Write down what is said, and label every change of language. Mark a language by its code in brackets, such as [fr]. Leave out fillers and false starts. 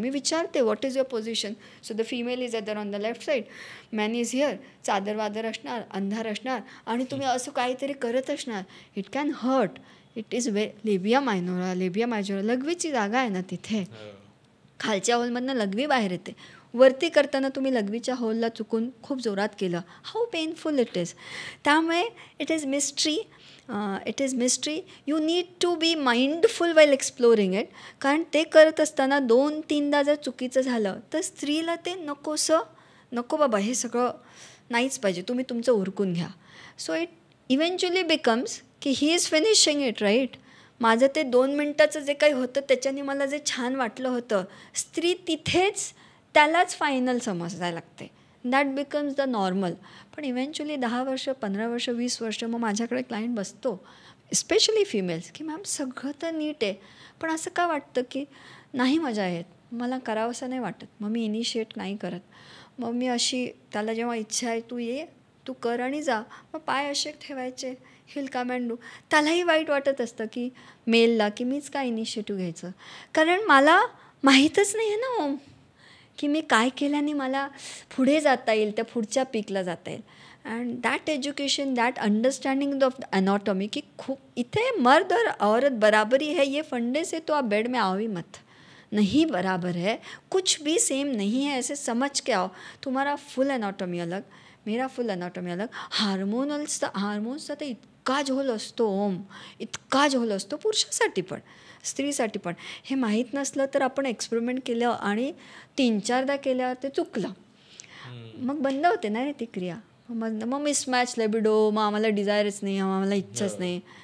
[mr] मी विचारते [en] What is your position. So the female is other on the left side, man is here, [mr] चादर whether असणार, अंधार असणार आणि तुम्ही असं काहीतरी करत असणार. [en] It can hurt. It is labia minora, labia majora, [mr] लघवीची जागा आहे ना तिथे. खालच्या हॉलमधनं लघवी बाहेर येते. वरती करताना तुम्ही लघवीच्या होलला चुकून खूप जोरात केलं, [en] How painful it is. त्यामुळे it is mystery. It is mystery. You need to be mindful while exploring it. [mr] कारण ते करत असताना 2-3दा जर चुकीचं झालं तर स्त्रीला ते नको बाबा, हे सगळं नाहीच पाहिजे, तुम्ही तुमचं उरकून घ्या. [en] So it eventually becomes की he is finishing it right. [mr] माझं ते 2 मिनटाचं जे काही होतं त्याच्याने मला जे छान वाटलं होतं, स्त्री तिथेच त्यालाच फायनल समजायला लागते. [en] That becomes the normal. [mr] पण इव्हेंच्युअली 10 वर्ष, 15 वर्ष, 20 वर्ष मग माझ्याकडे क्लायंट बसतो, स्पेशली फिमेल्स, की मॅम सगळं तर नीट आहे पण असं का वाटतं की नाही मजा येत, मला करावंसं नाही वाटत. मग मी इनिशिएट नाही करत. मग मी अशी त्याला जेव्हा इच्छा आहे तू ये, तू कर आणि जा, मग पाय असे ठेवायचे, [en] Heel come and do. [mr] त्यालाही वाईट वाटत असतं की मेलला की मीच काय इनिशिएटिव्ह घ्यायचं. कारण मला माहीतच नाही आहे ना की मी काय केल्याने मला पुढे जाता येईल, त्या पुढच्या पीकला जाता येईल. [en] and that education, that understanding of anatomy [mr] की खूप इथे [hi] मर्द और औरत बराबरी है, ये फंडे से तो आप बेड में आओ ही मत. नहीं बराबर है, कुछ भी सेम नहीं है, ऐसे समझ के आओ. तुम्हारा फुल एनाटॉमी अलग, मेरा फुल एनाटॉमी अलग. [mr] हार्मोन्सचा तर इतका झोल असतो इतका झोल असतो, पुरुषासाठी पण स्त्रीसाठी पण. हे माहीत नसलं तर आपण एक्सपेरिमेंट केलं आणि 3-4दा केल्यावर ते चुकलं, मग बंद होते ना रे ती क्रिया. मग मिसमॅच, लेबिडो, मग आम्हाला डिझायरच नाही, आम्हाला इच्छाच नाही.